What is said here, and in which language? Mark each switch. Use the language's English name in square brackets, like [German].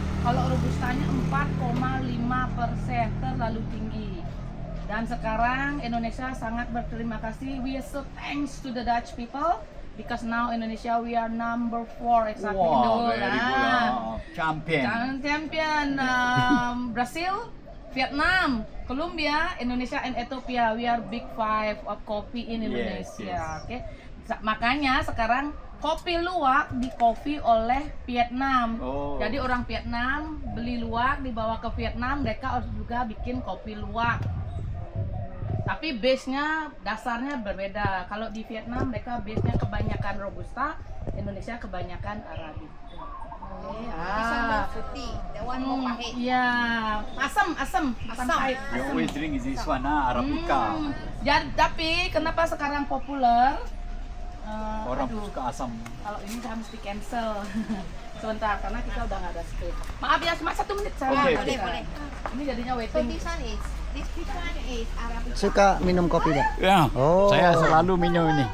[Indonesian] Kalau Robustanya 4,5%, terlalu tinggi. Dan sekarang Indonesia sangat berterima kasih. [English] We are so thanks to the Dutch people because now Indonesia we are number 4 exactly in the world. Very good. Champion Brazil, Vietnam, Colombia, Indonesia, and Ethiopia. We are big 5 of coffee in Indonesia. [Indonesian] Oke. Makanya sekarang kopi luwak di coffee oleh Vietnam. Jadi orang Vietnam beli luwak dibawa ke Vietnam, mereka harus juga bikin kopi luwak. Tapi base-nya dasarnya berbeda. Kalau di Vietnam mereka base-nya kebanyakan Robusta, Indonesia kebanyakan Arabica. [English] This one more fruity. That one more pahit. [Indonesian] Iya, asam pahit. [English] You always drink is this one, Arabica. [Indonesian] Jadi, tapi kenapa sekarang populer? Orang suka asam. Kalau ini saya mesti cancel sebentar karena kita udah nggak ada script. Maaf ya, cuma 1 menit saya. Boleh. Ini jadinya [English] So waiting. this one is Arabica. [Indonesian] Suka minum kopi nggak? Ya. Oh. Saya selalu minum ini.